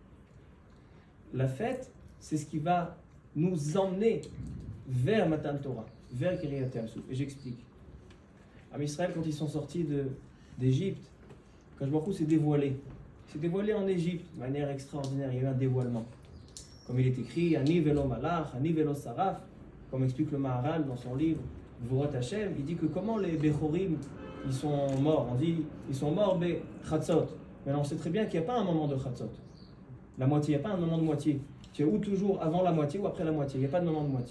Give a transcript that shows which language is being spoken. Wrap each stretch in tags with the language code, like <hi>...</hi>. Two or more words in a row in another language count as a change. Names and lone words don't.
<fr>La fête, c'est ce qui va nous emmener vers Matan Torah, vers Kiryat Yam Souf. Et j'explique. En Israël, quand ils sont sortis d'Égypte, Kadosh Baruch Hu s'est dévoilé. Il s'est dévoilé en Égypte de manière extraordinaire. Il y a eu un dévoilement. Comme il est écrit,</fr> <he>אני ולא מלאך, אני ולא שרף,</he> <fr>comme explique le Maharal dans son livre Gvurot Hashem, il dit que comment les Bechorim, ils sont morts. On dit, ils sont morts Chatzot. Mais on sait très bien qu'il n'y a pas un moment de Chatzot. La moitié, il n'y a pas un moment de moitié. Tu es ou toujours avant la moitié ou après la moitié. Il n'y a pas de moment de moitié.</fr>